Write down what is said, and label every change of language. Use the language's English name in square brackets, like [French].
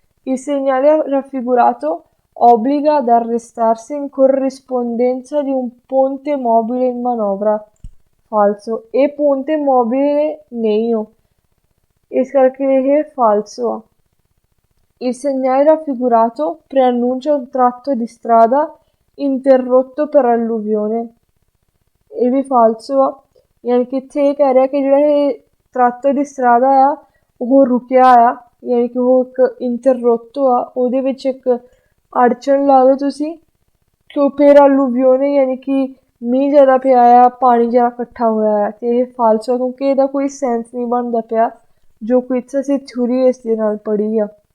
[Italian] il segnale raffigurato obbliga ad arrestarsi in corrispondenza di un ponte mobile in manovra। falso। [Punjabi] ਇਹ ponte mobile ਨਹੀਂ ਹੋ, ਇਸ ਕਰਕੇ ਇਹ ਫਾਲਸੋ ਆ। [Italian] il segnale raffigurato preannuncia un tratto di strada interrotto per alluvione। [Punjabi] ਇਹ ਵੀ ਫਾਲਸੋ ਆ, ਯਾਨੀ ਕਿ ਇੱਥੇ ਇਹ ਕਹਿ ਰਿਹਾ ਕਿ ਜਿਹੜਾ ਇਹ ਤਰਾਤੋ ਦੀ ਸਟਰਾਦਾ ਆ ਉਹ ਰੁਕਿਆ ਆ, ਯਾਨੀ ਕਿ ਉਹ ਇੱਕ ਇੰਟਰਰੋਤੋ ਆ, ਉਹਦੇ ਵਿੱਚ ਇੱਕ ਅੜਚਨ ਲਾ ਲਓ ਤੁਸੀਂ। ਕਿਉਂ ਫਿਰ alluvione ਯਾਨੀ ਕਿ ਮੀਂਹ ਜ਼ਿਆਦਾ ਪਿਆ ਆ, ਪਾਣੀ ਜ਼ਿਆਦਾ ਇਕੱਠਾ ਹੋਇਆ ਆ, ਅਤੇ ਇਹ ਫਾਲਸੋ ਆ ਕਿਉਂਕਿ ਇਹਦਾ ਕੋਈ ਸੈਂਸ ਨਹੀਂ ਬਣਦਾ ਪਿਆ ਜੋ ਕੁਝ ਅਸੀਂ ਥਿਊਰੀ ਇਸ ਦੇ ਨਾਲ ਪੜ੍ਹੀ ਆ।